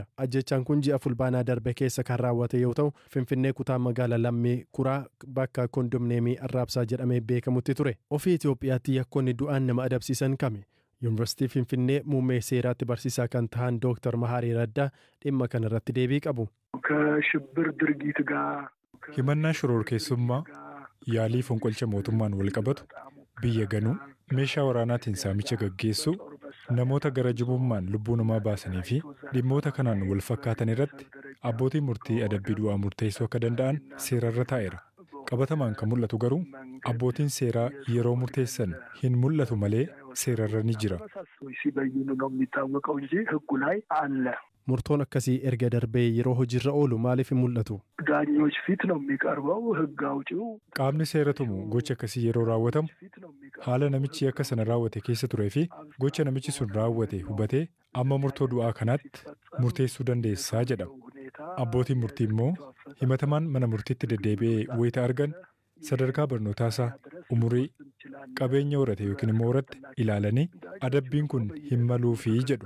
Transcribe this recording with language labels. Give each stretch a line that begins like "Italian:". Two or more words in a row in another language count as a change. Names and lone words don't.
Oromo: Ajjechaan kun ji'a fulbaanaa darbe keessa kan raawwate yoo ta'u Finfinnee kutaa magaalaa Lammii Kuraa bakka kondomneemii Arraabsaa jedhamee beekamutti ture. Ofii Itoophiyaatti yakkoonni du'aan nama adabsiisan kami? Yuunivarsiitii Finfinnee muummee seeraatti barsiisaa kan ta'an Dr. Maharii Raddaa dhimma kana irratti deebii qabu.
Amharic: ከሽብር ድርጊት ጋር
Oromo: himannaa shororkeessummaa yaalii fonqolcha mootummaan wal qabatu biyya ganuu meeshaa waraanaatiin saamicha gaggeessuu namoota gara jibummaan lubbuu namaa baasanii fi dhimmoota kanaan wal fakkaatan irratti abbootiin murtii adabbii du'aa murteessuu akka danda'an seerarra taa'eera. Qabatamaan kan mul'atu garuu abbootiin seeraa yeroo murteessan hin mul'atu malee seerarra ni jira. Murtoon akkasii erga darbee yeroo hojiirra oolu maaliif hin mul'atu?
Amharic: ዳኞች ፊት ነው የሚቀርበው ህግ አውጪው
Oromo: Qaamni seera tumu gocha akkasii yeroo raawwatamu haala namichi akka sana raawwate keessa turee fi gocha namichi sun raawwate hubatee amma murtoo du'aa kanaatti murteessuu dandeessaa jedhama. Abbootiin murtii immoo himatamaan mana murtiitti deddeebi'ee wayita argan sadarkaa barnootaasaa umurii qabeenya horate yookiin immoo horatte ilaalanii adabbiin kun hin maluufii jedhu.